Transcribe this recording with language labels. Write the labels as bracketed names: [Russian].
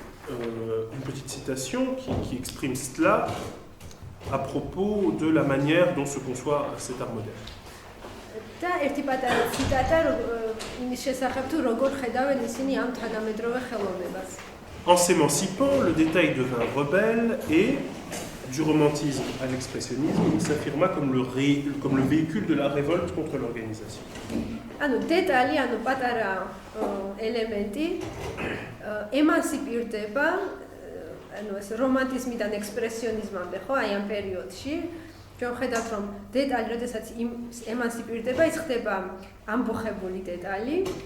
[French] Une petite citation qui exprime cela à propos de la manière dont se conçoit cet art moderne. [Georgian] და ერთი პატარა ციტატა იმის შესახებ თუ როგორ ხედავენ ისინი ამ თანამედროვე ხელოვნებას. [French] En s'émancipant, le détail devint rebelle et du romantisme à l'expressionnisme, il s'affirma comme le véhicule de la révolte contre l'organisation. [Georgian] ანუ დეტალი, ანუ პატარა ელემენტი ემანსიპირდება, ანუ ეს რომანტიზმიდან ექსპრესიონიზმამდე, ხო, აი ამ პერიოდში. ჩვენ ხედავთ, რომ დეტალი, როდესაც ემანსიპირდება, ის ხდება ამბოხებული დეტალი.